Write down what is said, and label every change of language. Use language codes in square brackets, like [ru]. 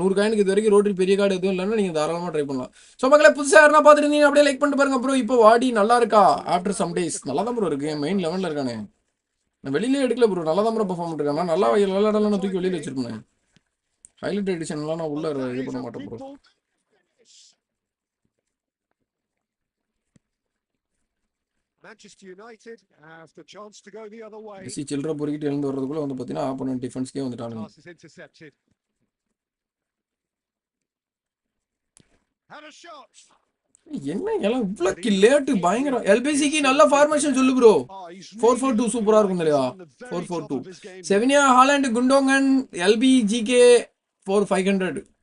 [ta] 100 காயினுக்கு இது வரைக்கும் ரோட்ரி பெரிய கார்டு எதுவும் இல்லைன்னா நீங்கள் தாராளமாக ட்ரை பண்ணலாம். ஸோ மக்களே புதுசாக யாருன்னா பார்த்துட்டு இருந்தீங்க அப்படியே லைக் பண்ணிட்டு பாருங்க ப்ரோ. இப்போ வாடி நல்லா இருக்கா? ஆஃப்டர் சம் டேஸ் நல்லா தான் ப்ரோ இருக்கு. மெயின் லெவலில் இருக்கானே, நான் வெளியிலே எடுக்கல ப்ரோ. நல்லா தான் ப்ரோ பர்ஃபார்ம் பண்ணிருக்கேன். நான் நல்லா விளையாடலாம் தூக்கி வெளியில் வச்சிருப்பேன். ஹைலைட் எடிஷன்லாம் நான் உள்ள இது பண்ண மாட்டேன் bro. [en] Manchester United have the chance to go the other way. [ta] Messi சில்ட்ர பொறுக்கிட்டு எழுந்து வர்றதுக்குள்ள வந்து பார்த்தீங்கன்னா ஆப்போனன்ட் டிஃபென்ஸ்க்கே வந்துட்டானுங்க. [en] Pass is intercepted. And a shot. [ta] என்ன எல்லாம் இவ்வளவு லேட்டு? பயங்கர எல்பிசிக்கு நல்ல ஃபார்மேஷன் சொல்லு ப்ரோ. 4-4-2 சூப்பரா இருக்கும் இல்லையா? 4-4-2 செவினியா ஹாலண்ட் குண்டோங்கன் எல்பி ஜிகே 4500.